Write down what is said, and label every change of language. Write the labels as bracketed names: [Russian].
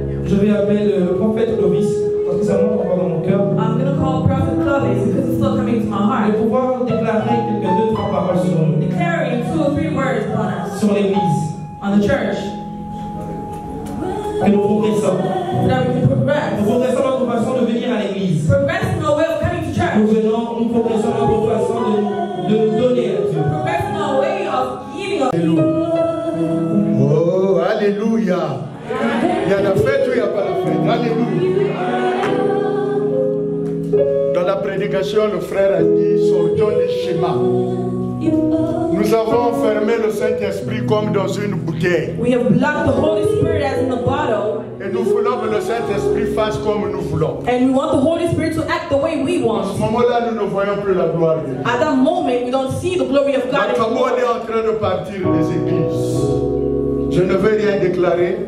[French] je vais appeler le prophète Clovis, parce que ça monte encore dans mon cœur, [English] I'm going to call Prophet Clovis because it's still coming to my [French] de [English] heart. [French] pouvoir déclarer quelques 2-3 paroles sur nous, [English] Declaring 2 or 3 words upon us, [French] sur l'Église, [English] on the church, [French] que nous progressons. [English] so that we can progress. [French] Nous progressons notre façon de venir à l'Église. [English] Progressing our way of coming to church. [French] Nous progressons notre façon de donner à Dieu. [English] Progressing our way of giving up. [French] Oh, alléluia. Il y a la fête ou il n'y a pas la fête? Alléluia. Dans la prédication, le frère a dit, sortons des schémas. Nous avons fermé le Saint-Esprit comme dans une bouteille. [English] We have blocked the Holy Spirit as in a bottle. [French] Et nous voulons que le Saint-Esprit fasse comme nous voulons. [English] And we want the Holy Spirit to act the way we [French] À ce [English] want. [French] moment-là, nous ne voyons plus la gloire de Dieu. [English] At that moment, we don't see the glory of God [French] Notre monde est [English] anymore. [French] en train de partir des églises. Je ne vais rien déclarer,